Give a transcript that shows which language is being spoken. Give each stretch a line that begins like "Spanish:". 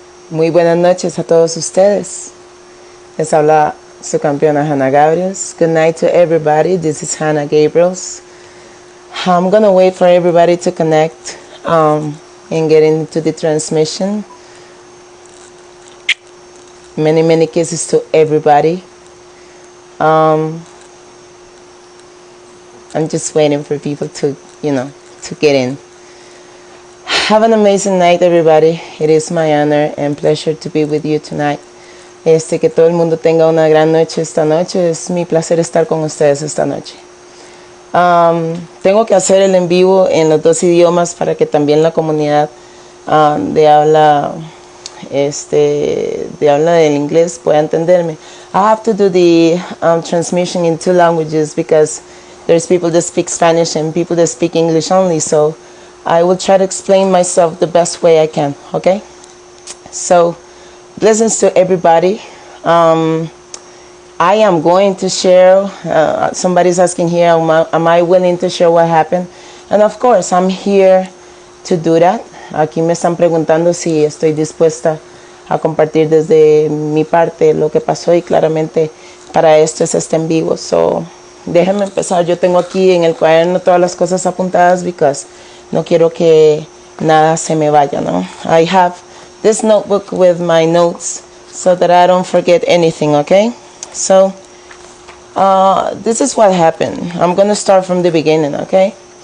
Spanish: Muy buenas noches a todos ustedes. Les habla su campeona Hanna Gabriels.
English: Good night to everybody. This is Hanna Gabriels. I'm gonna wait for everybody to connect and get into the transmission. Many kisses to everybody. I'm just waiting for people to get in. Have an amazing night, everybody. It is my honor and pleasure to be with you tonight.
Spanish: Que todo el mundo tenga una gran noche esta noche. Es mi placer estar con ustedes esta noche. Tengo que hacer el en vivo en los dos idiomas para que también la comunidad de habla del inglés pueda entenderme.
English: I have to do the transmission in two languages because there's people that speak Spanish and people that speak English only. So I will try to explain myself the best way I can, okay? So, blessings to everybody. I am going to share, somebody's asking here, am I willing to share what happened? And of course, I'm here to do that.
Spanish: Aquí me están preguntando si estoy dispuesta a compartir desde mi parte lo que pasó y claramente para esto es en vivo. So, déjenme empezar. Yo tengo aquí en el cuaderno todas las cosas apuntadas
English: because
Spanish: no quiero que nada se me vaya, ¿no?
English: I have this notebook with my notes so that I don't forget anything, okay? So, this is what happened. I'm going to start from the beginning, okay?